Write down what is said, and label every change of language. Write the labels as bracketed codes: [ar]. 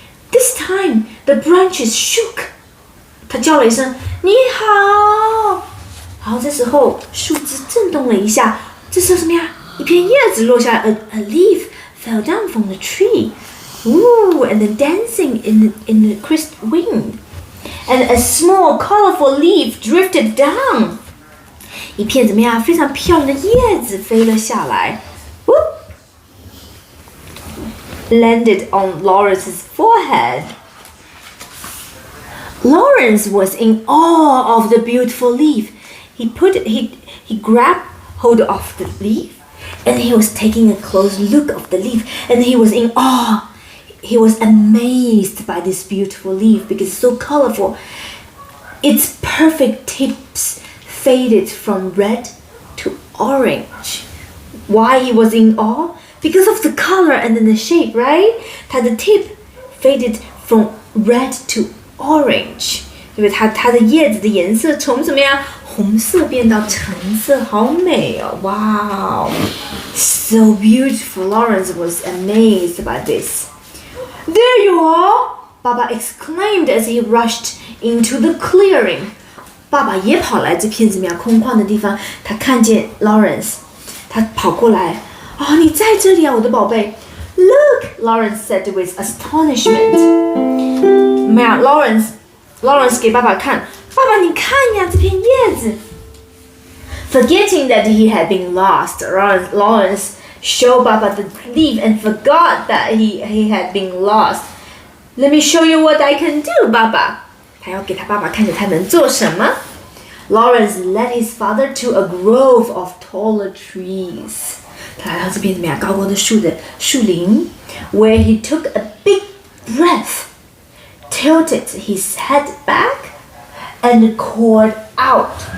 [en] This time the branches shook. [zh] 他叫了一声“你好”，然后这时候树枝震动了一下。这时候什么呀？一片叶子落下来 [en] ，a leaf fell down from the tree. Ooh, and then dancing in the crisp wind. And a small, colorful leaf drifted down. [zh] 一片怎么样？非常漂亮的叶子飞了下来。 [en] Whoop! Landed on Lawrence's forehead. Lawrence was in awe of the beautiful leaf. He grabbed hold of the leaf, and he was taking a close look of the leaf, and he was in awe. He was amazed by this beautiful leaf because it's so colorful. Its perfect tips faded from red to orange. Why he was in awe? Because of the color and then the shape, right? [zh] 它的 [en] tip faded from red to orange. [zh] 因为它的叶子的颜色从什么呀？红色变到橙色，好美哦！ [en] Wow, so beautiful. Lawrence was amazed by this. There you are! Baba exclaimed as he rushed into the clearing. [zh] 爸爸也跑来这片怎么样空旷的地方，他看见 Lawrence， 他跑过来，你在这里啊，我的宝贝。 [en] Look, Lawrence said with astonishment. [zh] 怎么样 Lawrence 给爸爸看，爸爸你看呀，这片叶子。 [en] Forgetting that he had been lost, Lawrence showed Baba the leaf and forgot that he had been lost. Let me show you what I can do, Baba. [zh] 他要给他爸爸看着他能做什么。 [en] Lawrence led his father to a grove of taller trees. [zh] 他来到这边怎么样？高高的树林 [en] ，where he took a big breath, tilted his head back, and called out.